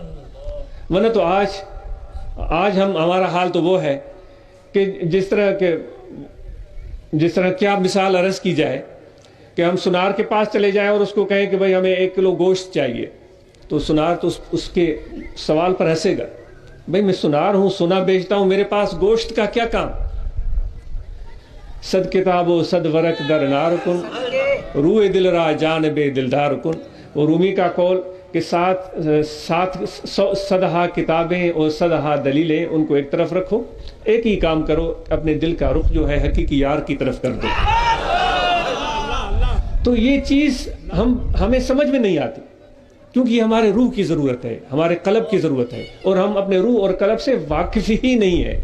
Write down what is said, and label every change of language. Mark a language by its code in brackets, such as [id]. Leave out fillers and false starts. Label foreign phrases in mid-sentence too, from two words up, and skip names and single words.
[ur] ورنہ تو آج ہمارا حال تو وہ ہے کہ جس طرح کیا مثال عرض کی جائے کہ ہم سنار کے پاس چلے جائیں اور اس کو کہیں کہ بھئی ہمیں 1 کلو گوشت چاہیے، تو سنار تو اس کے سوال پر ہنسے گا، بھائی میں سنار ہوں, سنا بیچتا ہوں, میرے پاس گوشت کا کیا کام؟ [fa] صد کتاب و صد ورق در نار کن, روئے دل را جانب دلدار کن. [ur] وہ رومی کا قول کہ صدہا کتابیں اور صدہا دلیلیں, ان کو ایک طرف رکھو, ایک ہی کام کرو, اپنے دل کا رخ جو ہے حقیقی یار کی طرف کر دو. تو یہ چیز ہمیں سمجھ میں نہیں آتی, کیونکہ یہ ہمارے روح کی ضرورت ہے, ہمارے قلب کی ضرورت ہے, اور ہم اپنے روح اور قلب سے واقف ہی نہیں ہے.